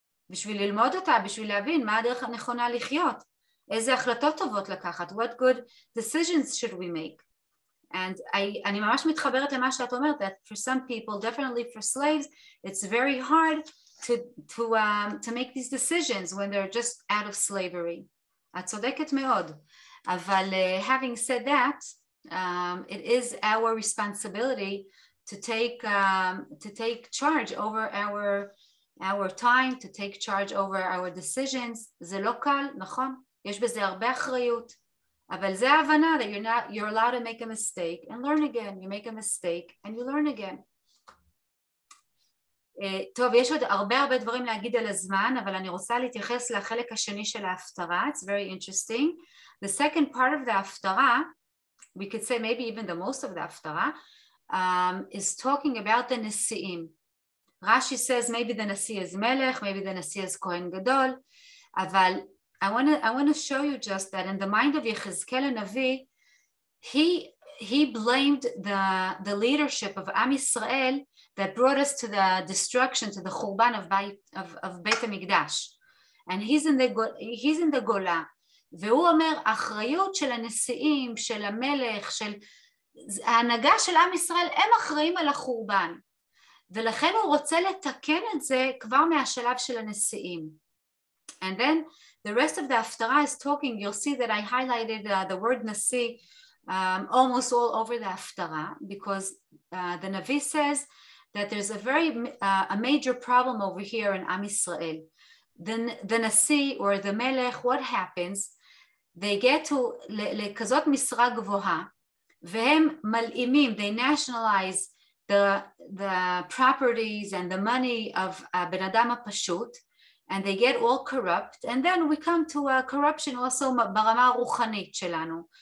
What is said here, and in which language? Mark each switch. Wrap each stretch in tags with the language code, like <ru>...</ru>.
<he>בשביל ללמוד אותה, בשביל להבין מה הדרך הנכונה לחיות. איזה החלטות טובות לקחת.</he> <en>What good decisions should we make? And</en> <he>אני ממש מתחברת למה שאת אומרת,</he> <en>that for some people, definitely for slaves, it's very hard to make these decisions when they're just out of slavery.</en> <he>את צודקת מאוד.</he> <en>אבל having said that, it is our responsibility to take charge over our time, to take charge over our decisions.</en> <he>זה לא קל, נכון? יש בזה הרבה אחריות. אבל זה ההבנה</he> <en>that you're allowed to make a mistake and learn again. You make a mistake and you learn again.</en> <he>טוב, יש עוד הרבה דברים להגיד על הזמן, אבל אני רוצה להתייחס לחלק השני של ההפטרה.</he> <en>It's very interesting. The second part of the ההפטרה, we could say maybe even the most of the ההפטרה, is talking about the נשיאים. Rashi says maybe the נשיא is מלך, maybe the נשיא is כהן גדול, אבל I want to show you just that in the mind of יחזקאל הנביא, he blamed the leadership of Am Yisrael that brought us to the destruction, to the Churban of Beit HaMikdash. And he's in the Gola.</en> <he>והוא אומר, האחריות של הנשיאים, של המלך, של ההנהגה של עם ישראל, הם אחראים על החורבן. ולכן הוא רוצה לתקן את זה כבר מהשלב של הנשיאים.</he> <en>And then the rest of the Haftarah is talking, you'll see that I highlighted the word nasi almost all over the Haftarah, because the Navi says that there's a major problem over here in Am Yisrael. The Nasi or the Melech, what happens? They get to</en> <he>לכזאת משרה גבוהה, והם מלאימים,</he> <en>they nationalize the properties and the money of</en> <he>בן אדם הפשוט,</he> <en>and they get all corrupt, and then we come to corruption also</en> <he>ברמה הרוחנית שלנו.</he>